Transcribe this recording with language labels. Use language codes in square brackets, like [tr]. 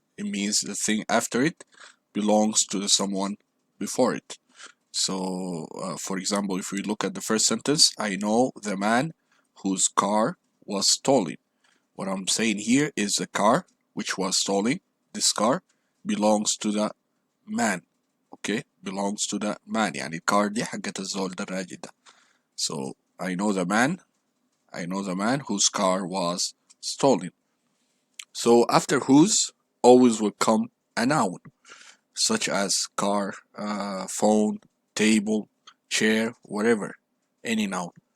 [en] It means the thing after it belongs to the someone before it. So for example, if we look at the first sentence, I know the man whose car was stolen. What I'm saying here is the car which was stolen, this car belongs to the man. Okay, belongs to the man. [ar] يعني الكار دي حقت الزول الراجل ده. [en] So I know the man whose car was stolen. So after whose always will come a noun, such as car, phone, table, chair, whatever, any noun.